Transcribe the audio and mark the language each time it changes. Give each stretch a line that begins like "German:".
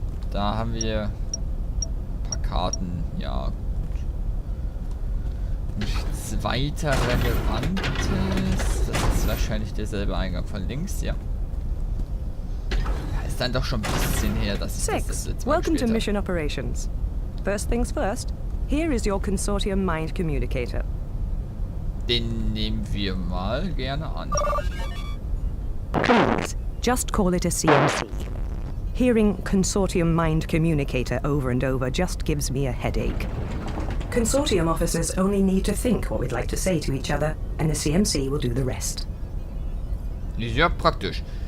German: Da haben wir ein paar Karten. Ja, nichts weiter Relevantes. Das ist wahrscheinlich derselbe Eingang von links, ja. Ist dann doch schon ein bisschen her, dass ich das jetzt mal
English: Welcome to
German: gespielt
English: Mission Operations. First things first, here is your Consortium Mind Communicator.
German: Den nehmen wir mal gerne an.
English: Please, just call it a CMC. Hearing Consortium Mind Communicator over and over just gives me a headache. Consortium officers only need to think what we'd like to say to each other, and the CMC will do the rest.
German: Ja, praktisch.